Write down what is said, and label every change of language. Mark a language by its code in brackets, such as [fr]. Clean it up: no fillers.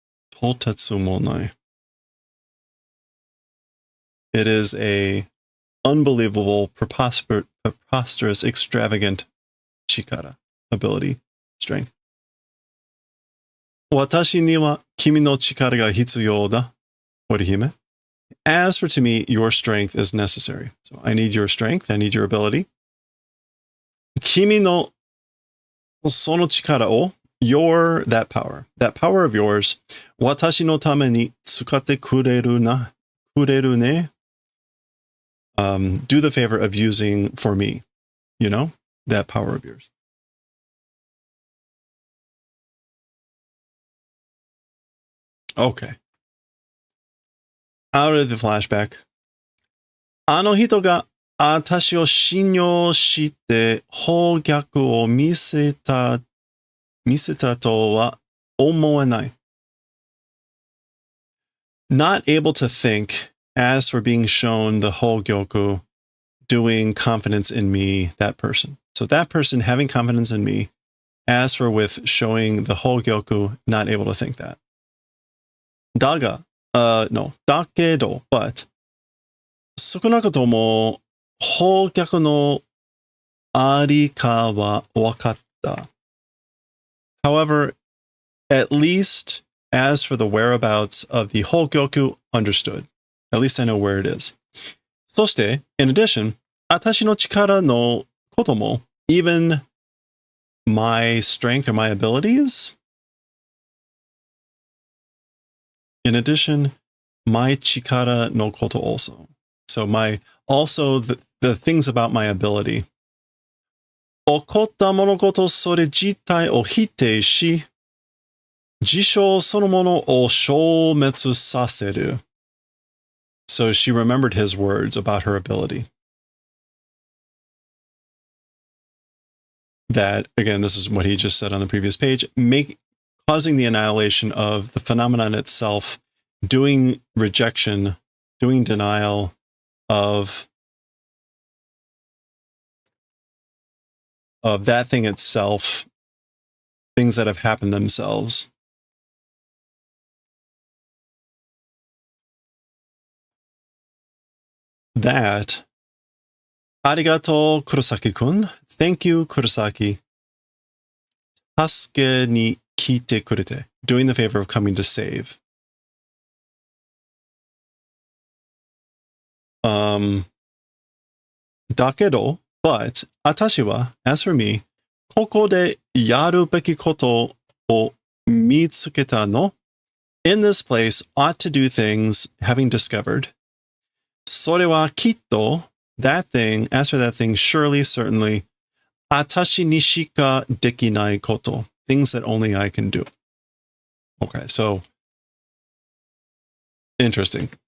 [ja] とてつもない. [en] It is a unbelievable, preposterous, extravagant chikara, ability, strength. [ja] 私には君の力が必要だ。織姫. [en] As for to me, your strength is necessary. So I need your strength. I need your ability. [ja] 君のその力を [en] that power of yours, [ja] 私のために使ってくれるね. [en] Do the favor of using for me, you know, that power of yours. Okay. Out of the flashback. [ja] あの人が私を信用して方逆を見せたとは思えない. [en] Not able to think as for being shown the Hogyoku doing confidence in me, that person. So that person having confidence in me, as for with showing the Hogyoku, not able to think that. [ja] Daga, dakedo, [en] but [ja] 少なくとも方逆のありかは分かった. [en] However, at least as for the whereabouts of the Hogyoku, understood. At least I know where it is. [ja] そして, [en] in addition, [ja] 私の力のことも, [en] even my strength or my abilities. In addition, my [ja] chikara no koto [en] also. So also the things about my ability. [ja] 起こった物事それ自体を否定し、事象そのものを消滅させる. [en] So she remembered his words about her ability. That, again, this is what he just said on the previous page, causing the annihilation of the phenomenon itself, doing rejection, doing denial of that thing itself, things that have happened themselves. That, [ja] ありがとう、Kurosaki-kun. [en] Thank you, Kurosaki. [ja] 助けに来てくれて. [en] Doing the favor of coming to save. [ja] だけど, [en] but, [ja] 私は, [en] as for me, [ja] ここでやるべきことを見つけたの. [en] In this place, ought to do things, having discovered. [ja] それはきっと, [en] that thing, as for that thing, surely, certainly, [ja] 私にしかできないこと, [en] things that only I can do. Okay, so, interesting.